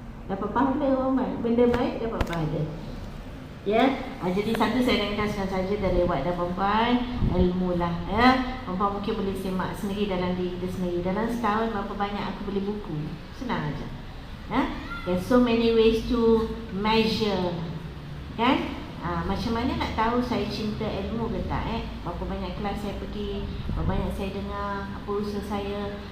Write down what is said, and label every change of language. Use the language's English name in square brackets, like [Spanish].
[Malay] Dapat pahala orang, benda baik dapat pahala. Ya, jadi satu saya nak kasihkan saja dari awak dan perempuan, ilmu lah. Ya, perempuan mungkin boleh semak sendiri dalam diri kita sendiri. Dalam setahun berapa banyak aku beli buku, senang aja. [English] Ya, there's so many ways to measure, kan? [Malay] Macam mana nak tahu saya cinta ilmu ke tak? Berapa banyak kelas saya pergi, berapa banyak saya dengar, apa usaha saya.